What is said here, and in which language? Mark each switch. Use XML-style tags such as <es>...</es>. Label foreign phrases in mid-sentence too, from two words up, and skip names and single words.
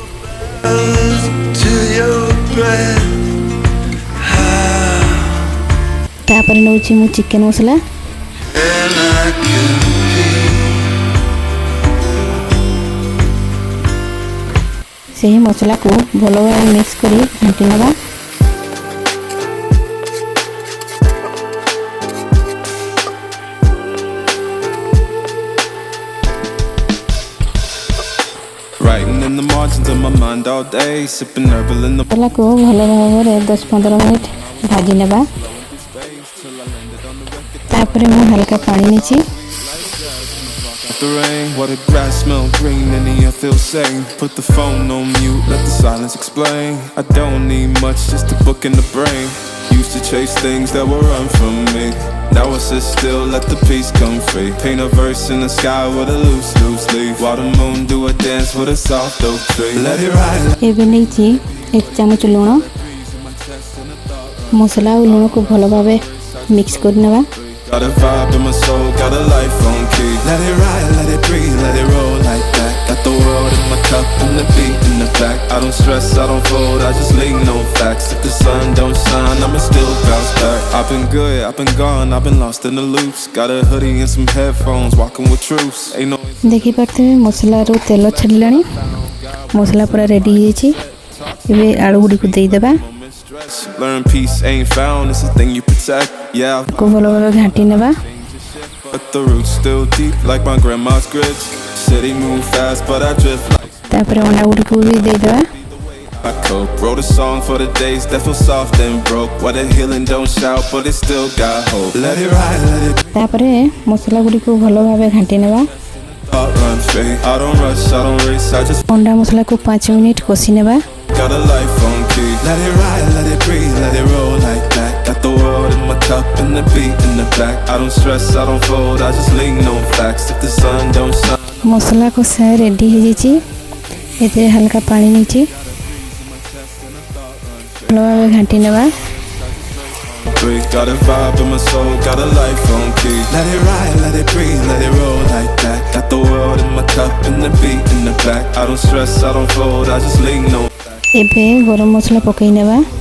<or>ତାପର ନଉଛି ମୁ ଚିକନ ମସଲା, ସହି ମସଲା କୁ ଭଲ ଭାବ ମିକ୍ସ କରି ଘାଣ୍ଟି ନବା।</or> <en>Writing in the margins of my mind all day, sipping herbal in the</en> <or>ମସଲା କୁ ଭଲ ଭାବ 10-15 ମିନିଟ ଭାଜି ନେବା। ତାପର ମୁ ହାଲୁକା ପାଣି ନେଇଛି</or> <en>the rain. What the grass smell green and the air feels sane. Put the phone on mute, let the silence explain. I don't need much, just a book in the brain. Used to chase things that were run from me. Now I sit still, let the peace come free. Paint a verse in the sky with a loose leaf. While the moon do a dance with a soft oak tree. Let it ride.</en> <or>ଏବେ ନେଇଛି 1 ଚାମଚ ଲୁଣ, ମସଲା ଆଉ ଲୁଣ କୁ ଭଲ ଭାବ ମିକ୍ସ କର ନେବା।</or> <en>Got a vibe in my soul, got a life on key. Let it ride, let it breathe, let it roll like that. Got the world in my cup and the beat in the back. I don't stress, I don't fold, I just lean on facts. If the sun don't shine, I'ma still bounce back. I've been good, I've been gone, I've been lost in the loops. Got a hoodie and some headphones, walking with truths. Ain't no</en> <or>ଦେଖି ପାରୁଛେ ମସଲା ରୁ ତେଲ ଛାଡ଼ିଲାଣି, ମସଲା ପୂରା ରେଡି ହେଇଛି। ଏବେ ଆଳୁ ଗୁଡ଼ି କୁ ଦେଇ ଦେବା।</or> <en>Learn peace ain't found, it's a thing you protect. Yeah,</en> <or>କୁ ଭଲ ଭାବ ଘାଣ୍ଟି ନେବା।</or> <en>but the roots still deep like my grandma's grits. City move fast, but I drift like</en> <or>ତାପର ଅଣ୍ଡା ଗୁଡ଼ି କୁ ବି ଦେଇ ଦେବା।</or> <en>I cope. Wrote a song for the days that feel soft and broke. Where the healing don't shout, but it still got hope. Let it ride, let it</en> <or>ତାପର ମସଲା ଗୁଡ଼ି କୁ ଭଲ ଭାବ ଘାଣ୍ଟି ନେବା।</or> <en>run free. I don't rush, I don't race, I just</en> <or>ଅଣ୍ଡା ମସଲା କୁ 5 ମିନିଟ କଷି ନେବା।</or> <en>got a life on key. Let it ride, let it breathe, let it roll like that. Got the world in my cup and the beat in the back. I don't stress, I don't fold, I just lean on facts. If the sun don't shine.</en> <or>ମସଲା କୁ ସେ ରେଡି ହେଇ ଯାଇଛି। ଏଥେ ହାଲୁକା ପାଣି ନେଇଛି ଭଲ ଭାବ ଘାଣ୍ଟି ନେବା।</or> <en>Got a vibe in my soul, got a life on key. Let it ride, let it breathe, let it roll like that. Got the world in my cup and the beat in the back. I don't stress, I don't fold, I just lean on.</en> <or>ଏବେ ଗରମ ମସଲା ପକାଇ ନେବା।</or>